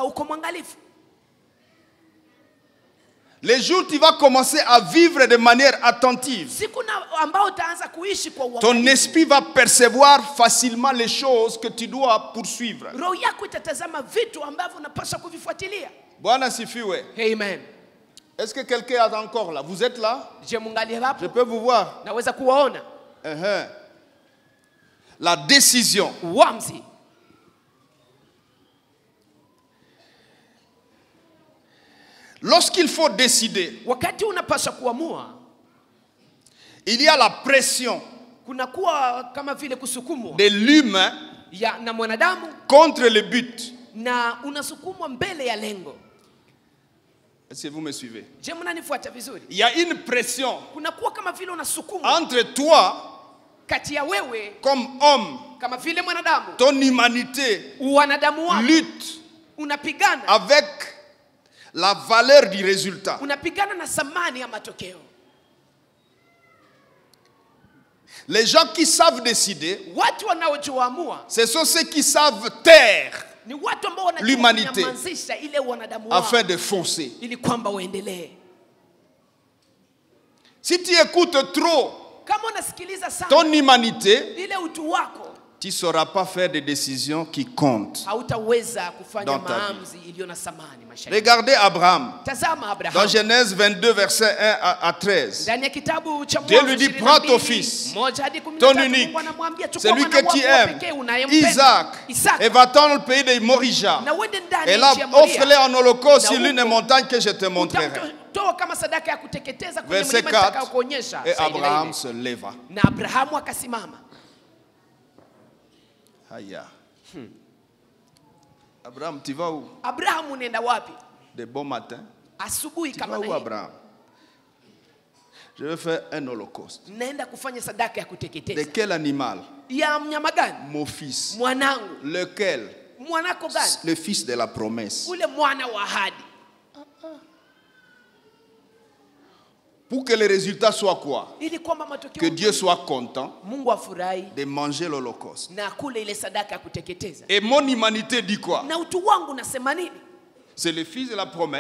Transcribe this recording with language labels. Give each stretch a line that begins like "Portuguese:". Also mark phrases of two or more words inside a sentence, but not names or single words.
French: Les jours tu vas commencer à vivre de manière attentive, ton esprit va percevoir facilement les choses que tu dois poursuivre. Amen. Est-ce que quelqu'un est encore là? Vous êtes là?
Swahili: Je mungali hapo?
French: Je peux vous voir.
Swahili: Naweza kuwaona.
French: La décision.
Swahili: Uamuzi.
French: Lorsqu'il faut décider,
Swahili: wakati unapaswa kuamua,
French: il y a la pression
Swahili: kunakuwa kama vile kusukumwa
French: de l'humain
Swahili: ya na mwanadamu
French: contre le but.
Swahili: Na unasukumwa mbele ya lengo.
French: Est-ce que vous me suivez?
Swahili: Je, mnanifuata vizuri?
French: Il y a une pression
Swahili: kunakuwa kama vile unasukumwa
French: entre toi
Swahili: kati ya wewe
French: comme homme,
Swahili: kama vile mwanadamu,
French: ton humanité
Swahili: wanadamu wako
French: lutte
Swahili: unapigana
French: avec la valeur du résultat.
Swahili: Unapigana na thamani ya matokeo.
French: Les gens qui savent décider,
Swahili: watu wanaoamua,
French: ce sont ceux qui savent taire
Swahili: ni watu ambao
French: l'humanité
Swahili: ile wanadamu wao
French: afin de foncer.
Swahili: Ili kwamba waendelee.
French: Si tu écoutes trop
Swahili: kama unasikiliza sana
French: ton humanité,
Swahili: ile utu wako,
French: tu ne sauras pas faire des décisions qui comptent.
Swahili: Hautaweza kufanya maamuzi iliyo na thamani maishani.
French: Regardez Abraham.
Swahili: Tazama Abraham.
French: Dans Genèse 22 verset 1 à 13.
Swahili: Ndani ya kitabu cha
French: Dieu lui dit, prends ton fils, ton unique, celui que tu aimes, Isaac, et va-t'en dans le pays de Moria. Et là, offre-le en holocauste sur l'une des montagnes que je te montrerai. Verset 4. Et Abraham se leva.
Swahili: Aya.
French: Abraham, tu vas où?
Swahili: Abraham, unaenda wapi?
French: De bon matin.
Swahili: Asubuhi kama na.
French: Tu vas où, Abraham? Je vais faire un holocauste.
Swahili: Naenda kufanya sadaka ya kuteketeza.
French: De quel animal?
Swahili: Ya mnyama gani?
French: Mon fils.
Swahili: Mwanangu.
French: Lequel?
Swahili: Mwanako gani?
French: Le fils de la promesse.
Swahili: Ule mwana wa ahadi.
French: Pour que le résultat soit quoi? Que Dieu soit content de manger l'holocauste. Et mon humanité dit quoi? C'est le fils de la promesse.